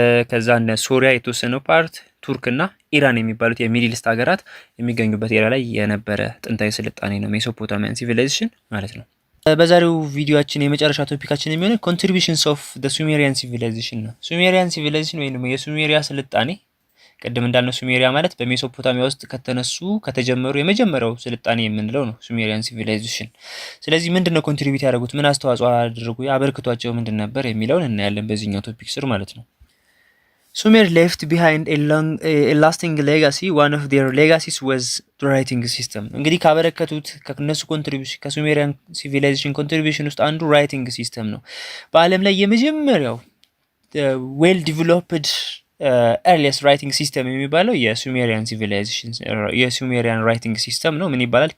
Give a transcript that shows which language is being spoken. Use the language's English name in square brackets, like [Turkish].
[Amharic] ከዛ እነ ሶሪያ የተወሰነው ፓርት ቱርክና ኢራን የሚባሉት የሚድል ኢስት ሀገራት የሚገኙበት ኤሪያ ላይ የነበረ ጥንታዊ ስልጣኔ ነው ሜሶፖታሚያን ሲቪላይዜሽን ማለት ነው። በዛሬው ቪዲዮአችን የመጨረሻ ቶፒካችን የሚሆነው [English] ኮንትሪቢዩሽንስ ኦፍ ዘ ሱሜሪያን ሲቪላይዜሽን [Amharic] ነው። ሱሜሪያን ሲቪላይዜሽን ወይም የሱሜሪያ ስልጣኔ ቅድም እንዳልነው ሱሜሪያ ማለት በሜሶፖታሚያ ውስጥ ከተጀመሩ የመጀመሪያው ስልጣኔ የምንለው ነው ሱሜሪያን ሲቪላይዜሽን። ስለዚህ ምንድነው ኮንትሪቢዩት ያደረጉት፣ ምን አስተዋጽኦ አደረጉ፣ አበርክቷቸው ምንድን ነበር የሚለውን እናያለን በዚህኛው ቶፒክ ስር ማለት ነው። [English] Sumer left behind a lasting legacy. One of their legacies was the writing system. [Amharic] እንግዲህ ካበረከቱት ከነሱ ኮንትሪቢዩሽን ከሱሜሪያን ሲቪላይዜሽን ኮንትሪቢዩሽን ውስጥ አንዱ ራይቲንግ ሲስተም ነው። በዓለም ላይ የመጀመሪያው [English] ዌል ዲቨሎፕድ ኤርሊየስት ራይቲንግ ሲስተም [Amharic] የሚባለው የሱሜሪያን ሲቪላይዜሽን የሱሜሪያን ራይቲንግ ሲስተም ነው። ምን ይባላል?